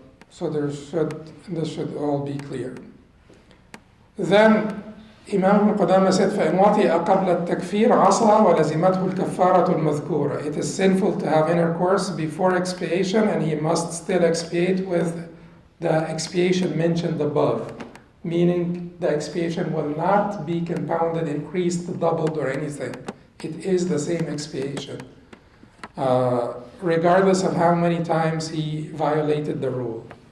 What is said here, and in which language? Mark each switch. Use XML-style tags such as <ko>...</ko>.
<en>So this should all be clear. Then Imam Ibn Qudamah said,</en> <ar>فَإِنْ وَطِئَ قَبْلَ التَّكْفِيرِ عَصَى وَلَزِمَتْهُ الْكَفَّارَةُ الْمَذْكُورَةُ.</ar> <en>It is sinful to have intercourse before expiation, and he must still expiate with the expiation mentioned above, meaning the expiation will not be compounded, increased, doubled, or anything. It is the same expiation, regardless of how many times he violated the rule.</en>